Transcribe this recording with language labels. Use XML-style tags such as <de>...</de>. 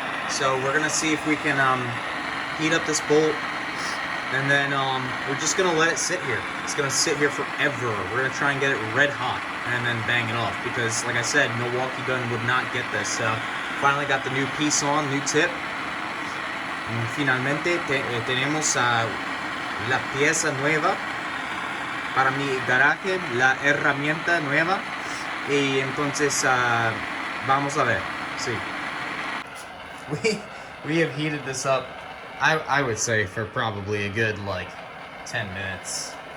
<en>So we're gonna see if we can heat up this bolt, and then we're just gonna let it sit here. It's gonna sit here forever. We're gonna try and get it red hot and then bang it off, because like I said, Milwaukee gun would not get this. So finally got the new piece on, new tip.</en> <es>And finalmente tenemos la pieza nueva para mi garaje, la herramienta nueva, y entonces vamos a ver. Sí.</es> <en>We have heated this up, I would say, for probably a good like 10 minutes.</en>